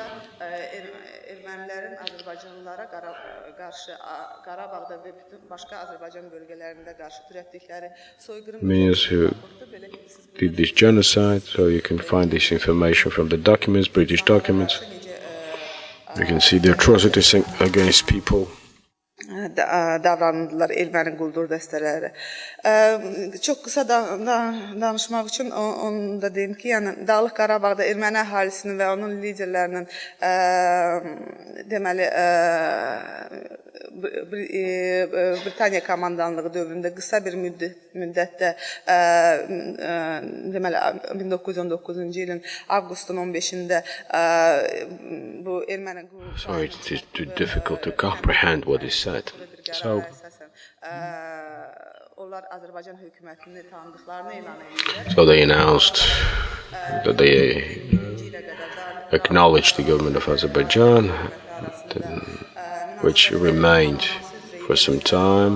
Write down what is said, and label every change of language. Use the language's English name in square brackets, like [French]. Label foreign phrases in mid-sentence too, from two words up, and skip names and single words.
[English] Armenians who did this genocide, so you can find this information from the documents, British documents. You can see the atrocities against people. [Azerbaijani] Davranıldılar erməni quldur dəstələri. Çox qısa danışmaq üçün onu da deyim ki, yəni Dağlıq Qarabağda erməni əhalisinin və onun liderlərinin deməli Britaniya komandanlığı dövründə qısa bir müddətdə deməli 1919-cu ilin avqustun 15-də bu erməni [English] So it's too difficult to comprehend what is said. So they announced that they acknowledged the government of Azerbaijan, which remained for some time.